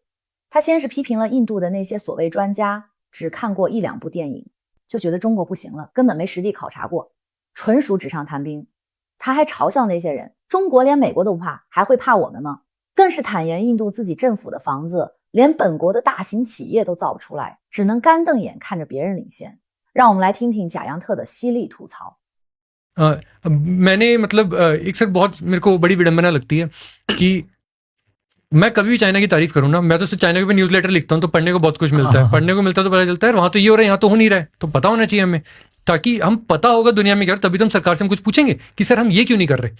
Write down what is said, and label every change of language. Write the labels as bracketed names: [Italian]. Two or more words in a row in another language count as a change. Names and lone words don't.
[Chinese] 他先是批评了印度的那些所谓专家只看过一两部电影，就觉得中国不行了，根本没实地考察过，纯属纸上谈兵。他还嘲笑那些人，中国连美国都不怕，还会怕我们吗？更是坦言印度自己政府的房子连本国的大型企业都造不出来，只能干瞪眼看着别人领先。让我们来听听贾扬特的犀利吐槽。 [Hindi] मैंने एक सर बहुत मेरे को बड़ी विडंबना लगती है कि मैं कभी भी चाइना की तारीफ करूँ ना, मैं तो सिर्फ चाइना के [English] news letter [Hindi] लिखता हूँ तो पढ़ने को बहुत कुछ मिलता है, पढ़ने को मिलता है तो पता चलता है वहाँ तो ये हो रहा है, यहाँ तो हो नहीं रहा है, तो पता होना चाहिए हमें, ताकि हम पता होगा दुनिया में क्या, तभी तो हम सरकार से हम कुछ पूछेंगे कि सर हम ये क्यों नहीं कर रहे।